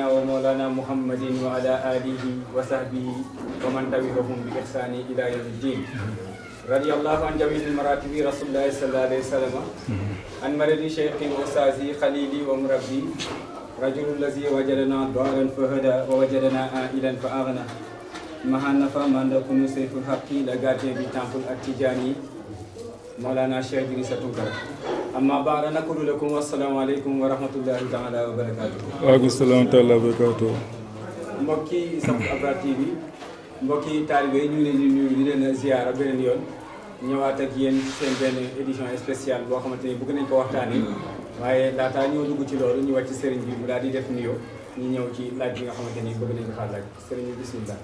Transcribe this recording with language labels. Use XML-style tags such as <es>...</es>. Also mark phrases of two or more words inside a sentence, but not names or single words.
<ar>ومولانا محمد وعلى آله وصحبه ومن تبعهم بإحسان إلى يوم الدين رضي الله عن جميع المراتب رسول الله صلى الله عليه وسلم عن مرضي شيخي وأستاذي خليلي ومربي رجل الذي وجدنا ضالا فهدى ووجدنا عائلا فأغنى مها نفى من نكون سيف الحق لغاتي بتامبل التجاني مولانا شيخ دريس توكر أما بعد نقول لكم والسلام عليكم ورحمة الله تعالى وبركاته. وعليكم السلام تعالى وبركاته.</ar> <wo>mbokki Safou Abra TV mbokki taalibe ñu ngi leen di nuyu di leen ziyaara beneen yoon ñëwaat ak yéen seen benn</wo> <fr>édition spéciale</fr> <wo>boo xamante ni bëgg nañ ko waxtaanee waaye laataa ñoo dugg ci loolu ñu wàcc sëriñ bi mu daal di def nuyoo ñu ñëw ci laaj bi nga xamante ni bëgg nañ ko faa laaj sëriñ bi bismillah.</wo>